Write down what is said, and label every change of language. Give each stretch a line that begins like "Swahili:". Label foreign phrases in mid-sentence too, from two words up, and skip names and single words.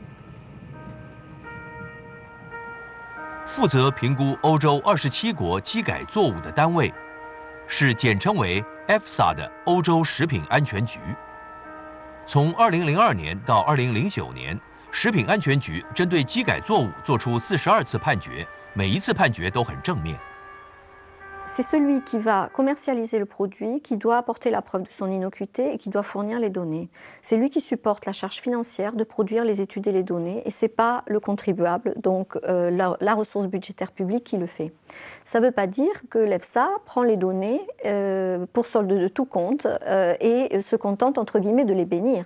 Chinese: 负责评估欧洲27国基改作物的单位是简称为 EFSA 的欧洲食品安全局。从2002年到2009年，食品安全局针对基改作物做出42次判决，每一次判决都很正面。
French: C'est celui qui va commercialiser le produit, qui doit apporter la preuve de son innocuité et qui doit fournir les données. C'est lui qui supporte la charge financière de produire les études et les données, et ce n'est pas le contribuable, donc la ressource budgétaire publique qui le fait. Ça ne veut pas dire que l'EFSA prend les données pour solde de tout compte et se contente entre guillemets de les bénir.